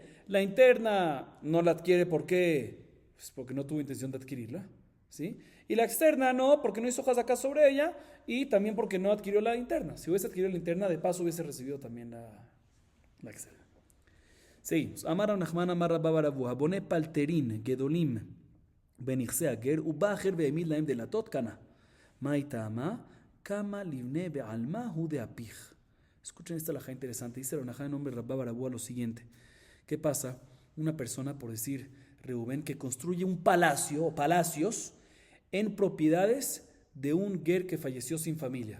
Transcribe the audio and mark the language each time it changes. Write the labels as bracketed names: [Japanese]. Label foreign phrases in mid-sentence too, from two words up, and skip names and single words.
[Spanish] La interna no la adquiere porque no tuvo intención de adquirirla, ¿sí? Y la externa no, porque no hizo hazaká sobre ella y también porque no adquirió la interna. Si hubiese adquirido la interna, de paso hubiese recibido también la externa. Seguimos. [Aramaic] אמר רב נחמן אמר רבה בר אבוה בוני פלטרין גדולים בנכסי הגר ובא אחר והעמיד להם דלתות קנה. מאי טעמא כמה לבני בעלמא הוא דאפיך. [Spanish] Escuchen esta halajá interesante. Dice Rav Nachman en nombre de Rabba bar Avuha lo siguiente. ¿Qué pasa? Una persona, por decir Reubén, que construye un palacio o palacios en propiedades de un ger que falleció sin familia.